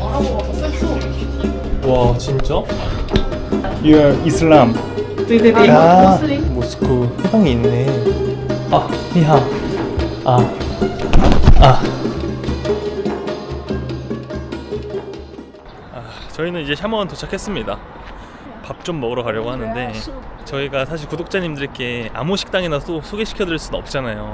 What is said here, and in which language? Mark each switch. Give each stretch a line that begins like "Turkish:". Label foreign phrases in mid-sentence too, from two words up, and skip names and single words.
Korean: 와 진짜?
English: You're Islam.
Chinese: 对对对
Korean: 아, 穆斯林 모스크 해방이 있네. 아, 니하. 아, 아. 저희는 이제 샤먼 도착했습니다. 밥 좀 먹으러 가려고 하는데 저희가 사실 구독자님들께 아무 식당이나 소개시켜드릴 수는 없잖아요.